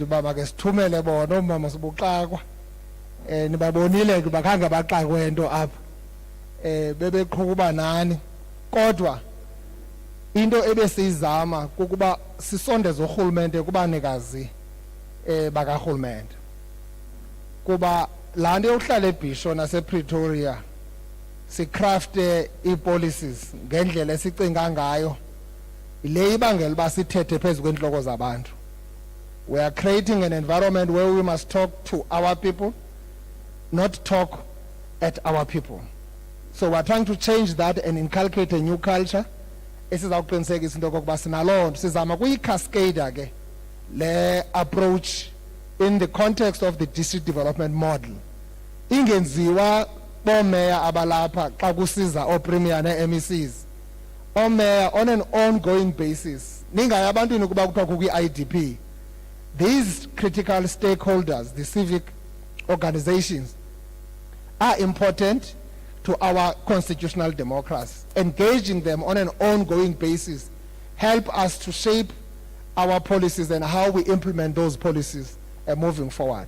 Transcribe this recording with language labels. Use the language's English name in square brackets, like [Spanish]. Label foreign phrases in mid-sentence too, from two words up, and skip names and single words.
[Xhosa] uba make sithumele bona oomama sibuxakwa nibabonile ke bakhange baxakwe nto apha bebeqhuba nani kodwa into ebesiyizama kukuba sisondeze urhulumente kubanikazi bakarhulumente kuba laa nto yokuhlala eBhisho nasePretoria sicrafte ii-policies ngendlela esicinga ngayo yile ibangela uba sithethe phezu kweentloko zabantu. [English] We are creating an environment where we must talk to our people, not talk at our people. So we're trying to change that and inculcate a new culture. [Xhosa] Esizawuqinisekisa into yokokuba sinaloo nto sizama kuyi-cascade ke le [English] approach in the context of the district development model. [Xhosa] Ingenziwa boomeya abalapha xa kusiza oopremier nee-MECs. [English] Oomeya on an ongoing basis. [Xhosa] Ningayi abantwini ukuba kuthiwa kukwi-IDP. [English] These critical stakeholders, the civic organizations, are important to our constitutional democracy. Engaging them on an ongoing basis help us to shape our policies and how we implement those policies moving forward.